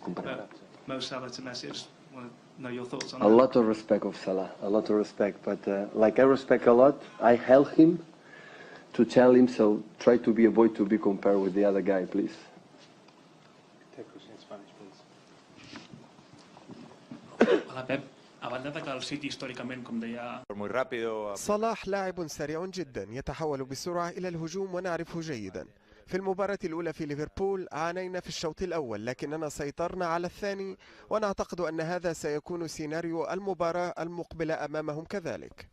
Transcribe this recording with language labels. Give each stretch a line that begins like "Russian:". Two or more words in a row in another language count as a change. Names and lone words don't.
English: Mo Salah to Messi. I just want to know your thoughts on that. A lot of respect of Salah, a lot of respect. But like I respect a lot, I help him to tell him, so try to avoid to be compared with the other guy, please. Take question in Spanish, please.
Catalan: Hola Pep, a banda de que el City històricament, com deia...
Arabic: صلاح لاعب سريع جدا يتحول بسرعة إلى الهجوم ونعرفه جيدا. في المباراة الأولى في ليفربول عانينا في الشوط الأول لكننا سيطرنا على الثاني ونعتقد أن هذا سيكون سيناريو المباراة المقبلة أمامهم كذلك.